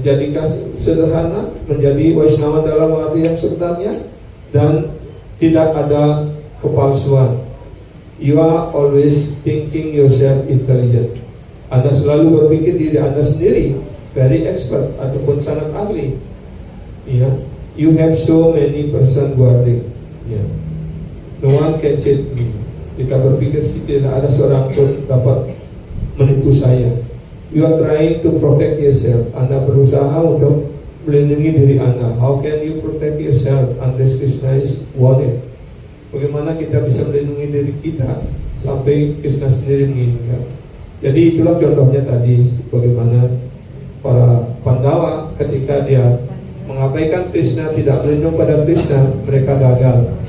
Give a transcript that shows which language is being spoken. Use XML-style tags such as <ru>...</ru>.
<id>Jadikan sederhana, menjadi Vaishnava dalam arti yang sebenarnya, dan tidak ada kepalsuan.</id> <en>You are always thinking yourself intelligent.</en> <id>Anda selalu berpikir diri Anda sendiri</id> <en>very expert</en> <id>ataupun sangat ahli.</id> <en>Ya, you have so many person guarding. Ya, no one can cheat me.</en> <id>Kita berpikir tidak ada seorang pun dapat menipu saya.</id> <en>You are trying to protect yourself.</en> <id>Anda berusaha untuk melindungi diri Anda.</id> <en>How can you protect yourself unless Krishna is wanted?</en> <id>Bagaimana kita bisa melindungi diri kita sampai Krishna sendiri menginginkan? Jadi itulah contohnya tadi, bagaimana para Pandawa ketika dia mengabaikan Krishna, tidak berlindung pada Krishna, mereka gagal.</id>